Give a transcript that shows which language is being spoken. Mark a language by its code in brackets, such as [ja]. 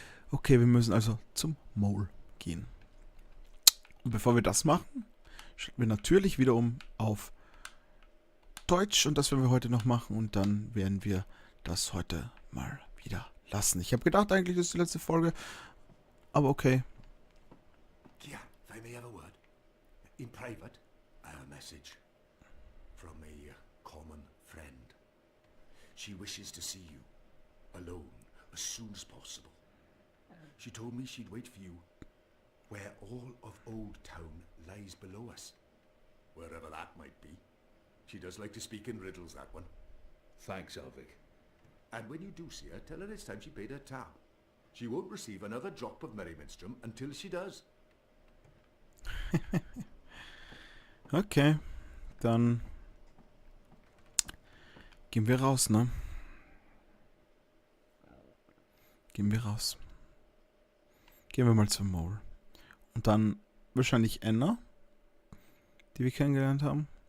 [de] Okay, wir müssen also zum Mole gehen. Und bevor wir das machen, schalten wir natürlich wieder um auf Deutsch. Und das werden wir heute noch machen. Und dann werden wir das heute mal wieder lassen. Ich habe gedacht, eigentlich ist die letzte Folge. Aber okay. [en] Kia, if I may have a word. In private, I have a message. From a common friend. She wishes to see you. Alone, as soon as possible. She told me she'd wait for you where all of Old Town lies below us. Wherever that might be. She does like to speak in riddles, that one. Thanks, Elvik. And when you do see her, tell her it's time she paid her tab. She won't receive another drop of Merryminstrom until she does. [de] Okay, dann gehen wir raus, ne? Gehen wir raus. Gehen wir mal zum Mole. Und dann wahrscheinlich Anna, die wir kennengelernt haben.